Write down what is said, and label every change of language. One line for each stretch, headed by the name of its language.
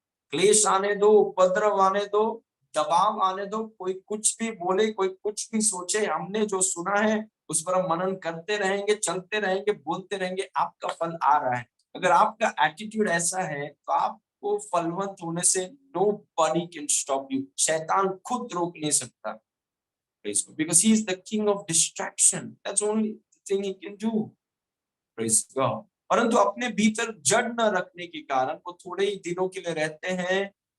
Hindi: क्लेश आने दो, उपद्रव आने दो, दबाव आने दो, कोई कुछ भी बोले, कोई कुछ भी सोचे, हमने जो सुना है उस पर हम मनन करते रहेंगे, चलते रहेंगे, बोलते रहेंगे, आपका फल आ रहा है। अगर आपका एटीट्यूड ऐसा है तो आपको फलवंत होने से
English: nobody can stop you,
Hindi: शैतान खुद रोक नहीं सकता।
English: Praise God. Because he is the king of distraction. That's only thing he can do. Praise God.
Hindi: परंतु अपने भीतर जड़ न रखने के कारण वो थोड़े ही दिनों के लिए रहते हैं।